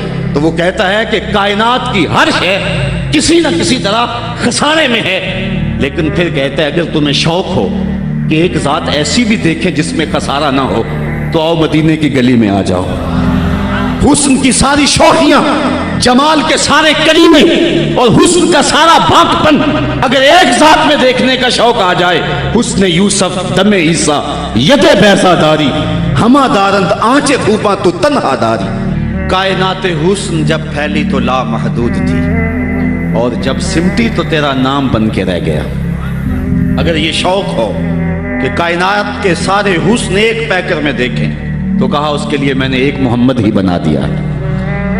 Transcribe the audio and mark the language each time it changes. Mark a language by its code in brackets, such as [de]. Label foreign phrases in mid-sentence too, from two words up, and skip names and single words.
[ur] تو وہ کہتا ہے کہ کائنات کی ہر شے کسی نہ کسی طرح خسارے میں ہے، لیکن پھر کہتا ہے اگر تمہیں شوق ہو کہ ایک ذات ایسی بھی دیکھیں جس میں خسارہ نہ ہو تو آؤ مدینے کی گلی میں آ جاؤ۔ حسن کی ساری شوخیاں، جمال کے سارے کریمے اور حسن کا سارا بھاگپن اگر ایک ذات میں دیکھنے کا شوق آ جائے، [fa] حسن یوسف دم عیسیٰ ید بیضا داری، ہما دارند آنچے دھوپاں تو تنہا داری۔ [ur] کائنات حسن جب پھیلی تو لا محدود تھی اور جب سمٹی تو تیرا نام بن کے رہ گیا۔ اگر یہ شوق ہو کہ کائنات کے سارے حسن ایک پیکر میں دیکھیں تو کہا اس کے لیے میں نے ایک محمد ہی بنا دیا ہے۔